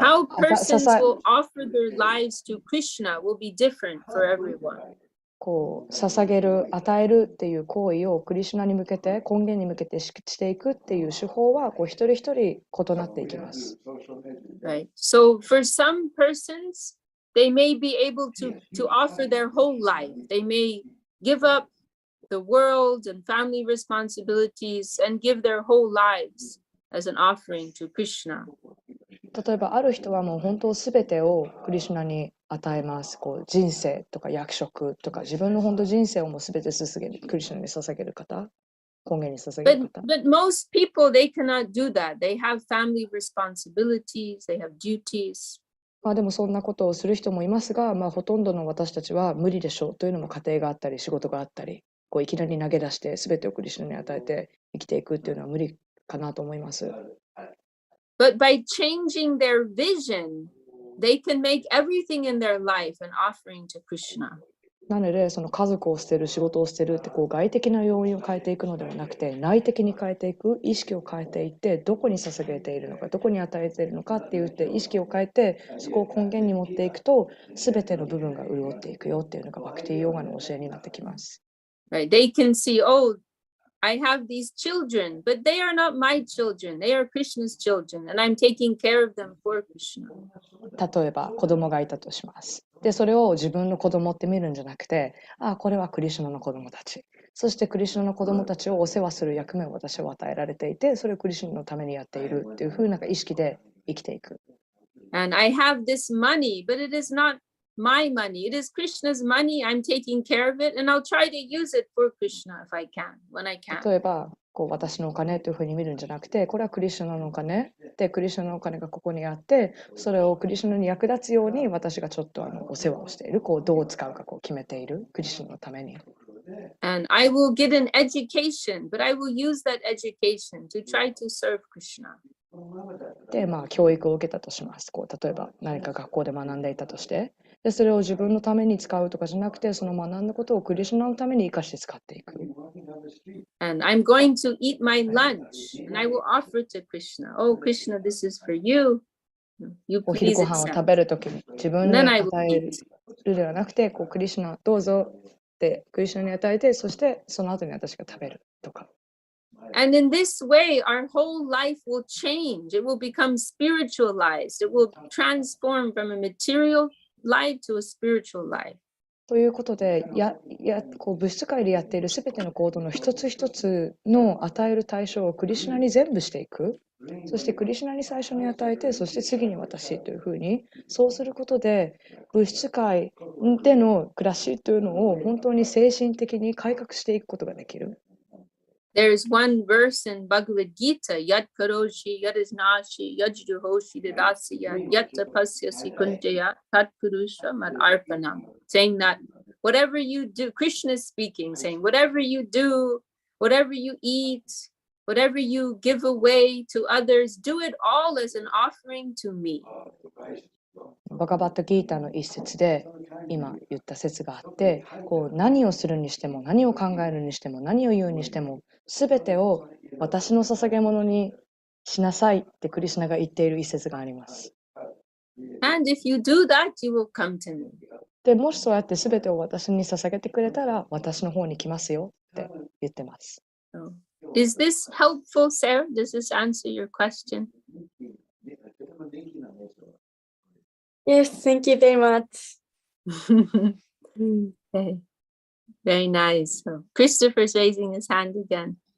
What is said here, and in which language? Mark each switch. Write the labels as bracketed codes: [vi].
[en] How persons will offer their lives to Krishna will be different for everyone. [ja] 捧げる、与えるっていう行為をクリシュナに向けて、根源に向けてしていくっていう手法は一人一人異なっていきます。 [en] Right. So for some persons, they may be able to offer their whole life. They may give up the world and family responsibilities and give their whole lives as an offering to Krishna. [ja] 例えばある人はもう本当すべてをクリシュナに与えます。人生とか役職とか自分の本当人生をもうすべてクリシュナに捧げる方、根源に捧げる方。 [en] But most people, they cannot do that. They have family responsibilities, they have duties. [ja] でもそんなことをする人もいますが、ほとんどの私たちは無理でしょうというのも家庭があったり仕事があったり、いきなり投げ出してすべてをクリシュナに与えて生きていくっていうのは無理かなと思います。 [en] But by changing their vision, they can make everything in their life an offering to Krishna. [ja] なので、その家族を捨てる、仕事を捨てるってこう外的な要因を変えていくのではなくて、内的に変えていく、意識を変えていって、どこに捧げているのか、どこに与えているのかって言って、意識を変えて、そこを根源に持っていくと、すべての部分が潤っていくよっていうのがバクティヨガの教えになってきます。 [en] Right? They can see, oh, I have these children, but they are not my children. They are Krishna's children, and I'm taking care of them for Krishna. [ja] 例えば子供がいたとします。で、それを自分の子供って見るんじゃなくて、あ、これはクリシュナの子供たち。そしてクリシュナの子供たちをお世話する役目を私は与えられていて、それをクリシュナのためにやっているっていうふうな意識で生きていく。 [en] And I have this money, but it is not my money. It is Krishna's money. I'm taking care of it, and I'll try to use it for Krishna if I can, when I can. [ja] 例えば、こう私のお金というふうに見るんじゃなくて、これはクリシュナのお金で、クリシュナのお金がここにあって、それをクリシュナに役立つように私がちょっとお世話をしている、こうどう使うかこう決めている、クリシュナのために。 [en] And I will get an education, but I will use that education to try to serve Krishna. [ja] で、教育を受けたとします。こう例えば何か学校で学んでいたとして、でそれを自分のために使うとかじゃなくて、その学んだことをクリシュナのために生かして使っていく。 [en] And I'm going to eat my lunch, and I will offer to Krishna. Oh, Krishna, this is for you. You [ja] お昼 [en] please [ja] ご飯を [en] accept. [ja] 食べるときに自分に [en] And then I will [ja] 与え [en] eat. [ja] るではなくて、こうクリシュナどうぞってクリシュナに与えて、そしてその後に私が食べるとか。 [en] And in this way, our whole life will change. It will become spiritualized. It will transform from a material life to a spiritual life. [ja] ということで、こう物質界でやっているすべての行動の一つ一つの与える対象をクリシュナに全部していく。そしてクリシュナに最初に与えて、そして次に私というふうに、そうすることで物質界での暮らしというのを本当に精神的に改革していくことができる。 [en] There's one verse in Bhagavad Gita, [sa] Yat Karoshi, Yat Isnashi, Yat Juhoshi Dadasya, Yat Tapasyasi Kunjaya, Tat Purusha Mad Arpanam, [en] saying that whatever you do, Krishna is speaking, saying whatever you do, whatever you eat, whatever you give away to others, do it all as an offering to me. [ja] バガバットギーターの一節で今言った説があって、こう何をするにしても、何を考えるにしても、何を言うにしても、すべてを私の捧げ物にしなさいってクリシュナが言っている一節があります。 [en] And if you do that, you will come to me. [ja] で、もしそうやってすべてを私に捧げてくれたら、私の方に来ますよって言ってます。 [en] So, is this helpful, Sarah? Does this answer your question? Yes, thank you very much. Okay. Very nice. So Christopher's raising his hand again.